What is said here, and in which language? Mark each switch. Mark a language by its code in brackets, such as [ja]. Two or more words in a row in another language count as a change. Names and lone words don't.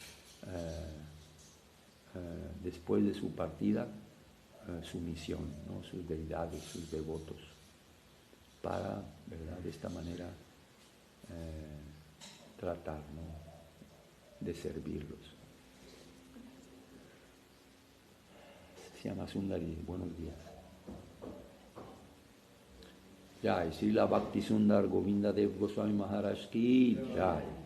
[es] después de su partida su misión, ¿no?, sus deidades, sus devotos, para, ¿verdad?, de esta manera tratar, ¿no?, de servirlos. Se llama Sundari, buenos días. [hi] जय, श्रील भक्ति सुन्दर गोविन्द देव गोस्वामी महाराज की जय.